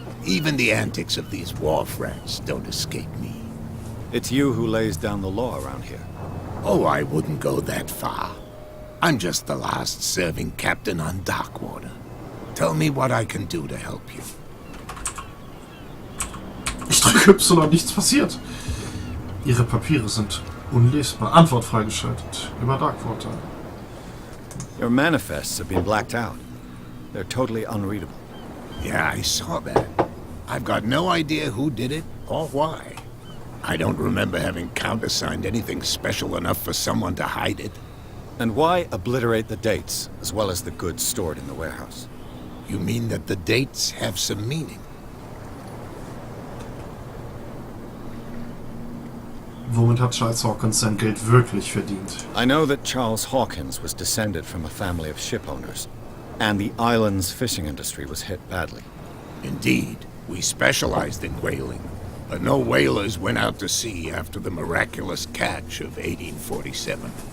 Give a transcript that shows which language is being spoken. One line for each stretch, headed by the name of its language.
English: Even the antics of these wharf rats don't escape me. It's you who lays down the law around here. Oh, I wouldn't go that far. I'm just the last serving captain on Darkwater. Tell me what I can do to help you.
German: Ich drücke Y und nichts passiert. Ihre Papiere sind unlesbar. Antwort freigeschaltet. Über Darkwater.
English: Your manifests have been blacked out. They're totally unreadable. Yeah, I saw that. I've got no idea who did it or why. I don't remember having countersigned anything special enough for someone to hide it. And why obliterate the dates, as well as the goods stored in the warehouse? You mean that the dates have some meaning?
German: Womit hat Charles Hawkins sein Geld wirklich verdient?
English: I know that Charles Hawkins was descended from a family of ship owners, and the island's fishing industry was hit badly. Indeed, we specialized in whaling, but no whalers went out to sea after the miraculous catch of 1847.